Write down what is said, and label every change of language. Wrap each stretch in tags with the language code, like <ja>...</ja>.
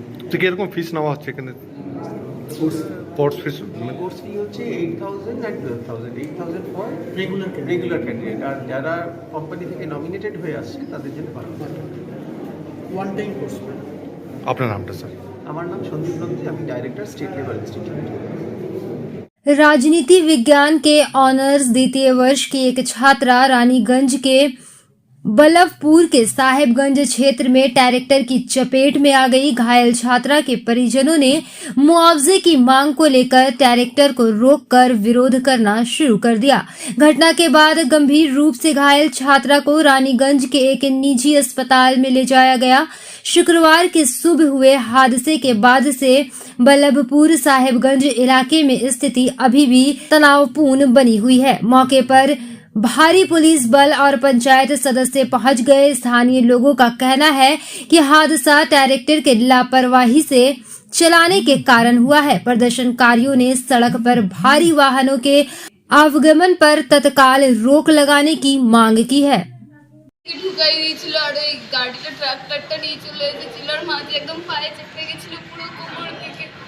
<bn>তো কীরকম ফিস নেওয়া হচ্ছে এখানে? কোর্স ফিস হচ্ছে 8,000 and 12,000। 8,000 ফর রেগুলার ক্যান্ডিডেট, আর যারা কোম্পানি থেকে নমিনেটেড হয়ে আসছে তাদের জন্য 12,000 ওয়ান টাইম কোর্স। আপনার নামটা স্যার? আমার নাম সন্দীপ নন্দী, আমি</bn> <en>Director state labour institute.</en> <hi>राजनीति विज्ञान के ऑनर्स द्वितीय वर्ष की एक छात्रा रानीगंज के बल्लभपुर के साहेबगंज क्षेत्र में ट्रैक्टर की चपेट में आ गई। घायल छात्रा के परिजनों ने मुआवजे की मांग को लेकर ट्रैक्टर को रोककर विरोध करना शुरू कर दिया। घटना के बाद गंभीर रूप से घायल छात्रा को रानीगंज के एक निजी अस्पताल में ले जाया गया। शुक्रवार के सुबह हुए हादसे के बाद से बल्लभपुर साहेबगंज इलाके में स्थिति अभी भी तनावपूर्ण बनी हुई है। मौके पर भारी पुलिस बल और पंचायत सदस्य पहुंच गए। स्थानीय लोगों का कहना है कि हादसा ट्रैक्टर के लापरवाही से चलाने के कारण हुआ है। प्रदर्शनकारियों ने सड़क पर भारी वाहनों के आवागमन पर तत्काल रोक लगाने की मांग की है।</hi> <bn>ঢুকাই দিয়েছিল আর ওই গাড়িটা ট্রাক্টরটা নিয়ে চলে এসেছিল আর মাঝে একদম পায়ে চেপে গেছিল পুরো কোমর থেকে।</bn>